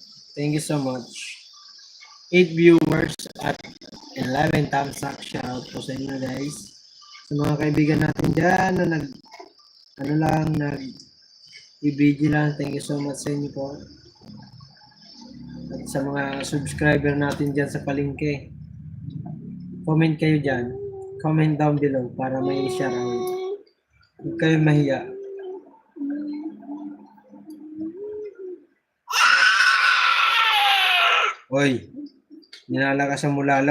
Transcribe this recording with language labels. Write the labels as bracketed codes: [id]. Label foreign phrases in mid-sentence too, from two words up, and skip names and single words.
[en] Thank you so much. 8 viewers at 11 thumbs up. Shout out [tl] po sa inyo guys. Sa mga kaibigan natin dyan na i-video lang. [en] Thank you so much [tl] sa inyo po. At sa mga subscriber natin dyan sa palengke. Comment kayo dyan. [en] Comment down below [tl] para may [en] share out. [tl] Huwag kayo mahiya. Hoy, ninalakasan mo lalo.